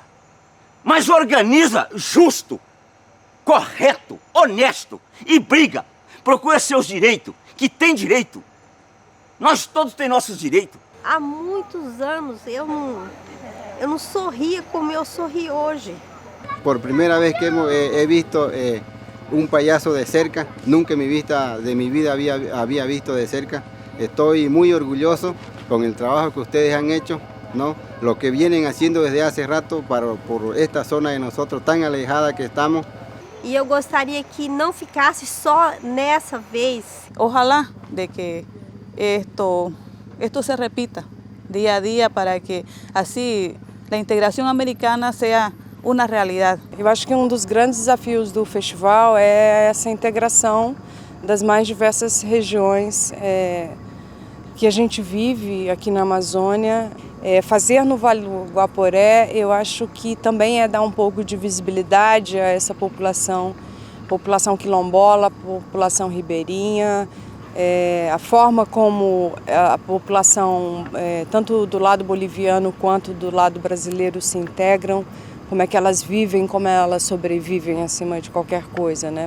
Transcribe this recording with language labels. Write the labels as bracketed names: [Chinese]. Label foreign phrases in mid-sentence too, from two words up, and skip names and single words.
[Portuguese] Mas organiza justo, correto, honesto e briga. Procura seus direitos, que tem direito. Nós todos temos nossos direitos. Há muitos anos eu não sorria como eu sorri hoje. [Spanish] Por primeira vez que he visto un payaso de cerca, nunca en mi vida había visto de cerca. Estoy muy orgulloso con el trabajo que ustedes han hecho, ¿no? Lo que vienen haciendo desde hace rato por esta zona de nosotros tan alejada que estamos. [Portuguese] E eu gostaria que não ficasse só nessa vez. [Spanish] Ojalá de que esto se repita día a día para que así la integración americana sea [Portuguese] uma realidade. Eu acho que dos grandes desafios do festival é essa integração das mais diversas regiões, que a gente vive aqui na Amazônia. Fazer no Vale do Guaporé, eu acho que também é dar um pouco de visibilidade a essa população quilombola, população ribeirinha, a forma como a população, tanto do lado boliviano quanto do lado brasileiro, se integram, como é que elas vivem, como elas sobrevivem acima de qualquer coisa, né?